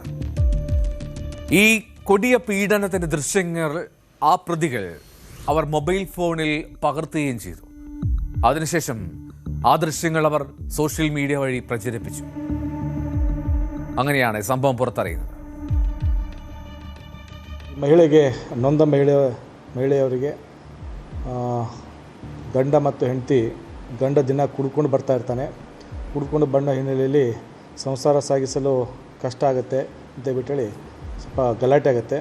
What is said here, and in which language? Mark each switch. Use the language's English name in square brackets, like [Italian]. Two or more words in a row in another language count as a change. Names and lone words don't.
[Malayalam] ഈ കൊടിയ പീഡനത്തിന്റെ ദൃശ്യങ്ങൾ ആ പ്രതികൾ അവർ മൊബൈൽ ഫോണിൽ പകർത്തുകയും ചെയ്തു. അതിനുശേഷം ആ ദൃശ്യങ്ങൾ അവർ [English] social media [Malayalam] വഴി പ്രചരിപ്പിച്ചു. അങ്ങനെയാണ് സംഭവം പുറത്തറിയുന്നത്. [Kannada] ಮಹಿಳೆಗೆ ನೊಂದ ಮಹಿಳೆಯವರಿಗೆ ಗಂಡ ಮತ್ತು ಹೆಂಡತಿ ದಿನ ಕುಡ್ಕೊಂಡು ಬರ್ತಾ ಇರ್ತಾನೆ. ಕುಡ್ಕೊಂಡು ಬಂದ ಹಿನ್ನೆಲೆಯಲ್ಲಿ ಸಂಸಾರ ಸಾಗಿಸಲು ಕಷ್ಟ ಆಗುತ್ತೆ ಅಂತ ಬಿಟ್ಟೇಳಿ ಸ್ವಲ್ಪ ಗಲಾಟೆ ಆಗುತ್ತೆ.